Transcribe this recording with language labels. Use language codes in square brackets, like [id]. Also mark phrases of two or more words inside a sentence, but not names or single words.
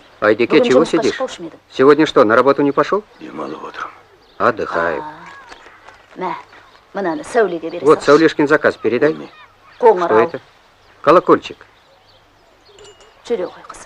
[kk] Айдеке, [ru] чего сидишь? Сегодня что, на работу не пошел? [kk] Демалып отырмын. [ru] Отдыхаю. [kk] Мә, мынаны Сәулеге бере [ru] Вот, Саулешкин заказ передай. Что это? Колокольчик. [kk] Жүре ғой қызым.